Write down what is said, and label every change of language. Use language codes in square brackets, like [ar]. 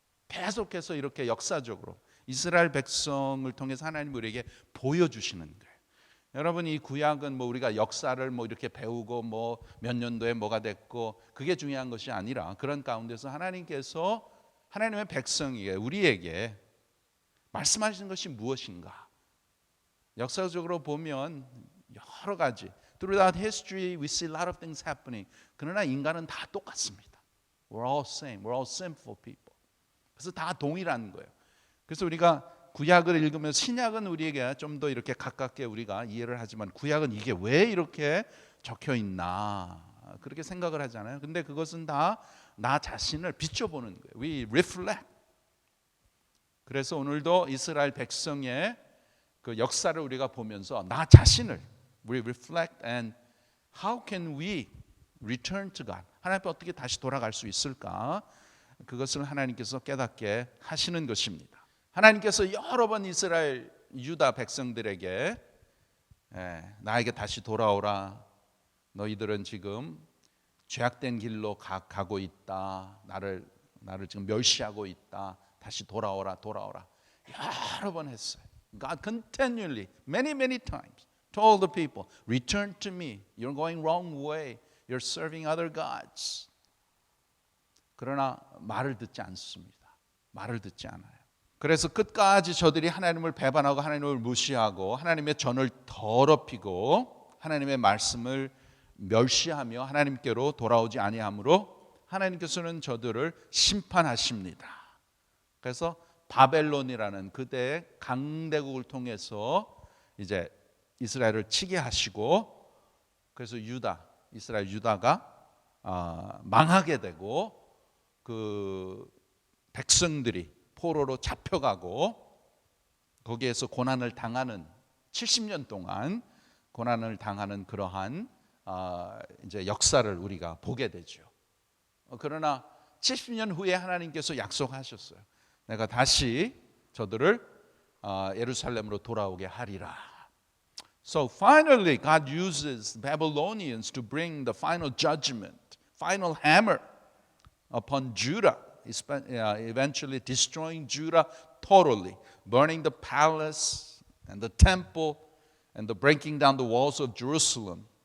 [ko] 계속해서 이렇게 역사적으로 이스라엘 백성을 통해서 하나님 우리에게 보여주시는 거예요. 여러분 이 구약은 우리가 역사를 이렇게 배우고 몇 년도에 뭐가 됐고 그게 중요한 것이 아니라 그런 가운데서 하나님께서 하나님의 백성에게 우리에게 말씀하시는 것이 무엇인가? 역사적으로 보면 여러 가지 [en] Throughout history we see a lot of things happening. [ko] 그러나 인간은 다 똑같습니다. [en] We're all same. We're all sinful people. [ko] 그래서 다 동일한 거예요. 그래서 우리가 구약을 읽으면 신약은 우리에게 좀 더 이렇게 가깝게 우리가 이해를 하지만 구약은 이게 왜 이렇게 적혀 있나 그렇게 생각을 하잖아요. 근데 그것은 다 나 자신을 비춰보는 거예요. [en] We reflect. [ko] 그래서 오늘도 이스라엘 백성의 그 역사를 우리가 보면서 나 자신을 [en] we reflect and how can we return to God? [ko] 하나님 앞에 어떻게 다시 돌아갈 수 있을까? 그것을 하나님께서 깨닫게 하시는 것입니다. 하나님께서 여러 번 이스라엘 유다 백성들에게 나에게 다시 돌아오라. 너희들은 지금 죄악된 길로 가고 있다. 나를 지금 멸시하고 있다. 다시 돌아오라. 여러 번 했어요. [en] God continually, many times told the people, return to me. You're going wrong way. You're serving other gods. [ko] 그러나 말을 듣지 않습니다. 말을 듣지 않아요. 그래서 끝까지 저들이 하나님을 배반하고 하나님을 무시하고 하나님의 전을 더럽히고 하나님의 말씀을 멸시하며 하나님께로 돌아오지 아니하므로 하나님께서는 저들을 심판하십니다. 그래서 바벨론이라는 그대의 강대국을 통해서 이제 이스라엘을 치게 하시고 그래서 이스라엘 유다가 망하게 되고 그 백성들이 포로로 잡혀가고 거기에서 고난을 당하는 70년 동안 고난을 당하는 그러한 이제 역사를 우리가 보게 되죠. 그러나 70년 후에 하나님께서 약속하셨어요. 내가 다시 저들을 예루살렘으로 돌아오게 하리라. [en] So finally God uses Babylonians to bring the final judgment, final hammer upon Judah, eventually destroying Judah totally, burning the palace and the temple and the breaking down the walls of Jerusalem.